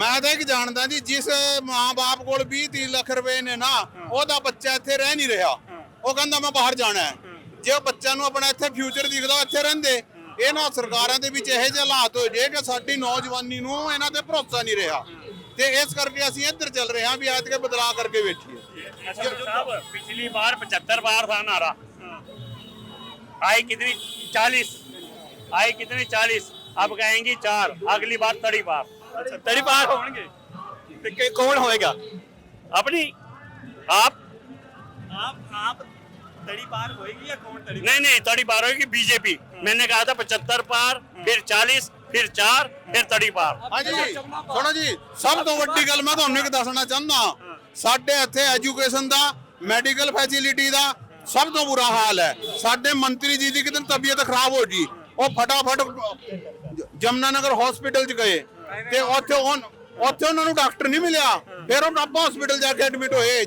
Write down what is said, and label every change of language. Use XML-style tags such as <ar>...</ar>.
<pa>ਮੈਂ ਤਾਂ ਇੱਕ ਜਾਣਦਾ ਜੀ, ਜਿਸ ਮਾਂ-ਬਾਪ ਕੋਲ 20-30 ਲੱਖ ਰੁਪਏ ਨੇ ਨਾ, ਉਹਦਾ ਬੱਚਾ ਇੱਥੇ ਰਹਿ ਨਹੀਂ ਰਿਹਾ, ਉਹ ਕਹਿੰਦਾ ਮੈਂ ਬਾਹਰ ਜਾਣਾ ਹੈ। ਜੇ ਉਹ ਬੱਚਿਆਂ ਨੂੰ ਆਪਣਾ ਇੱਥੇ ਫਿਊਚਰ ਦਿਖਦਾ, ਇੱਥੇ ਰਹਿੰਦੇ। ਇਹਨਾਂ ਸਰਕਾਰਾਂ ਦੇ ਵਿੱਚ ਇਹੋ ਜਿਹੇ ਹਾਲਾਤ ਹੋ ਜੇ ਕਿ ਸਾਡੀ ਨੌਜਵਾਨੀ ਨੂੰ ਇਹਨਾਂ ਤੇ ਭਰੋਸਾ ਨਹੀਂ ਰਿਹਾ, ਤੇ ਇਸ ਕਰਕੇ ਅਸੀਂ ਇੱਧਰ ਚੱਲ ਰਹੇ ਹਾਂ ਵੀ ਐਤ ਕੇ ਬਦਲਾਅ ਕਰਕੇ ਵੇਖੀਏ।</pa> <hi>पिछली बार 75 बार था नारा, आई कितनी 40, आई कितनी 40, अब कहेंगी 4, अगली बार 30 बार।</hi> <pa>ਅੱਛਾ, 30 ਪਾਰ ਹੋਣਗੇ ਤੇ ਕੌਣ ਹੋਏਗਾ?</pa> <hi>अपनी आप</hi> <pa>30 ਪਾਰ ਹੋਏਗੀ ਜਾਂ ਕੌਣ 30?</pa> <hi>नहीं 30 बार होगी बीजेपी। मैंने कहा था 75 पार, फिर 40, फिर 4, फिर 30 पार।</hi> <pa>ਹਾਂਜੀ ਸੁਣੋ ਜੀ, ਸਭ ਤੋਂ ਵੱਡੀ ਗੱਲ ਮੈਂ ਤੁਹਾਨੂੰ ਇੱਕ ਦੱਸਣਾ ਚਾਹੁੰਦਾ, ਸਾਡੇ ਇੱਥੇ ਐਜੂਕੇਸ਼ਨ ਦਾ, ਮੈਡੀਕਲ ਫੈਸਿਲਿਟੀ ਦਾ ਸਭ ਤੋਂ ਬੁਰਾ ਹਾਲ ਹੈ। ਸਾਡੇ ਮੰਤਰੀ ਜੀ ਦੀ ਕਿਤੇ ਤਬੀਅਤ ਖਰਾਬ ਹੋ ਗਈ, ਉਹ ਫਟਾਫਟ ਜਮਨਾ ਨਗਰ ਹਸਪੀਟਲ 'ਚ ਗਏ, ਤੇ ਉੱਥੇ ਉਹਨਾਂ ਨੂੰ ਡਾਕਟਰ ਨਹੀਂ ਮਿਲਿਆ, ਫਿਰ ਉਹ ਡੱਬਾ ਹਸਪੀਟਲ ਜਾ ਕੇ ਐਡਮਿਟ ਹੋਏ।</pa>